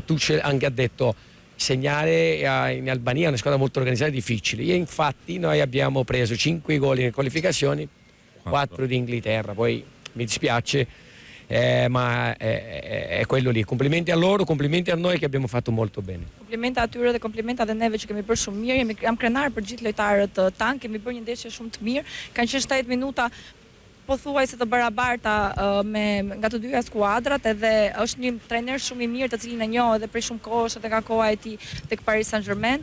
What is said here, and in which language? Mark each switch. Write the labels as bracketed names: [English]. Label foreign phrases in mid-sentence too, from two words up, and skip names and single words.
[Italian] Tuchel anche ha detto, segnare in Albania è una squadra molto organizzata e difficile. E infatti noi abbiamo preso 5 gol in qualificazioni, 4 di Inghilterra, poi mi dispiace, ma è quello lì. Complimenti a loro, complimenti a noi che abbiamo fatto molto bene. [Albanian] Komplimenta atyre dhe komplimenta dhe neve që kemi bërë shumë mirë. Jam krenar për gjithë lojtarët tanë, kemi bërë një ndeshje shumë të mirë. Kanë qenë 70 minuta pothuajse të barabarta nga të dyja skuadrat, edhe është një trajner shumë i mirë të cilin e njoh edhe prej shumë kohësh edhe nga koha e tij tek Paris Saint-Germain.